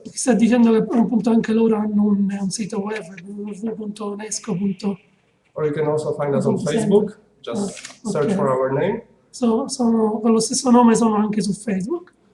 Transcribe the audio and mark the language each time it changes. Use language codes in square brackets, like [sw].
[it] Sta dicendo che appunto anche loro hanno un sito web, www.unesco.pl. [en] Or you can also find us on Facebook. Just search for our name. [it] Sono con lo stesso nome, sono anche su Facebook.